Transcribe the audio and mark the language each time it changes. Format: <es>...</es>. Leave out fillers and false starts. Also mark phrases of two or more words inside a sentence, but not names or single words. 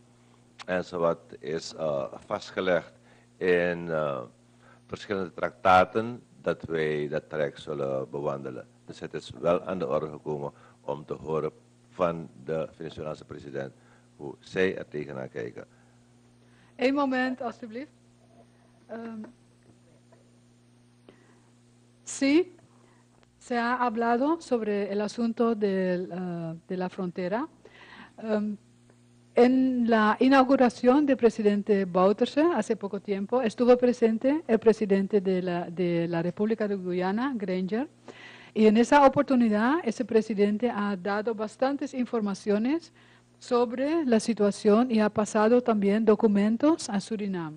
<nl>En zoals is vastgelegd in verschillende traktaten, dat wij dat traject zullen bewandelen. Dus het is wel aan de orde gekomen om te horen van de Venezolaanse president hoe zij er tegenaan kijken. Een moment, alstublieft.</nl> <es>Sí, se ha hablado sobre el asunto de la frontera. En la inauguración del presidente Bouterse hace poco tiempo estuvo presente el presidente de la República de Guyana, Granger, y en esa oportunidad ese presidente ha dado bastantes informaciones sobre la situación y ha pasado también documentos a Surinam.</es>